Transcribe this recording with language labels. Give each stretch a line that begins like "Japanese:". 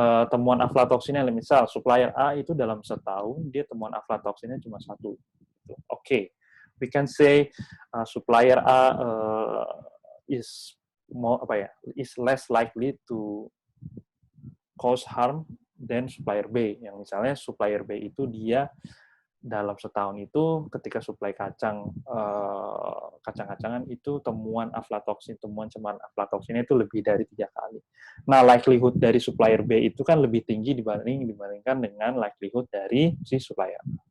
Indonesian: Temuan aflatoksinnya, misal supplier A itu dalam setahun dia temuan aflatoksinnya cuma 1. Gitu.
English: Oke, we can say supplier A is less likely to cause harm than supplier B.
Indonesian: Yang misalnya supplier B itu dia dalam setahun itu ketika suplai kacang-kacangan itu temuan cemaran aflatoksinnya itu lebih dari 3 kali. Nah, likelihood dari supplier B itu kan lebih tinggi dibandingkan dengan likelihood dari si supplier.